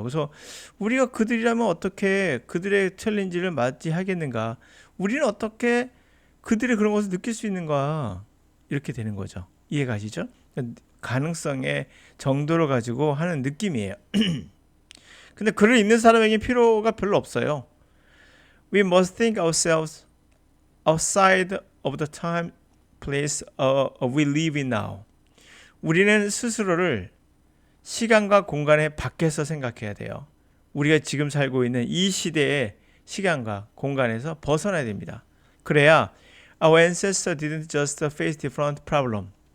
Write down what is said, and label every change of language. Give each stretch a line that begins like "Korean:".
Korean: 그래서 우리가 그들이라면 어떻게 그들의 챌린지를 맞이하겠는가? 우리는 어떻게 그들의 그런 것을 느낄 수 있는가? 이렇게 되는 거죠. 이해가시죠? 가능성의 정도를 가지고 하는 느낌이에요. 근데 글을 읽는 사람에게 필요가 별로 없어요.
English: We must think ourselves outside of the time, place we live in now.
Korean: 우리는 스스로를 시간과 공간의 밖에서 생각해야 돼요. 우리가 지금 살고 있는 이 시대의 시간과 공간에서 벗어나야 됩니다. 그래야
English: our ancestors didn't just face different problem.